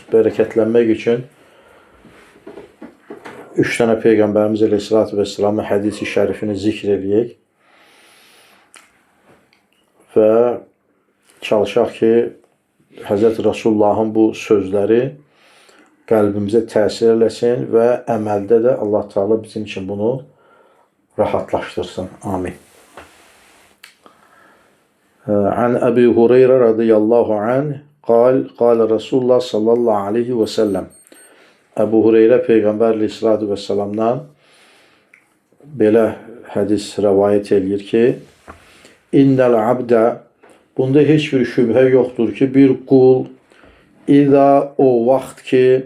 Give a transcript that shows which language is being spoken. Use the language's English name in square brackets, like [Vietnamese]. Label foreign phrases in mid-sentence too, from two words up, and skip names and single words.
[Azerbaijani] Bərəkətlənmək üçün 3 dənə Peyğəmbərimiz Əleyhissalatu vesselamın hədisi şərifini zikr eləyək və çalışaq ki, Həzrət Rasulullahın bu sözləri qəlbimizə təsir eləsin və əməldə də Allah Teala bizim üçün bunu rahatlaştırsın. [Arabic] آمين. عن أبي هريرة رضي الله عنه قال رسول الله صلى الله عليه وسلم. [Azerbaijani] Ebu Hureyre Peyğəmbər Aleyhissalatu vesselamdan belə hədis rəvayət eləyir ki, [Arabic] إن العبد, [Azerbaijani] bunda heç bir şübhə yoxdur ki, bir qul İza o vaxt ki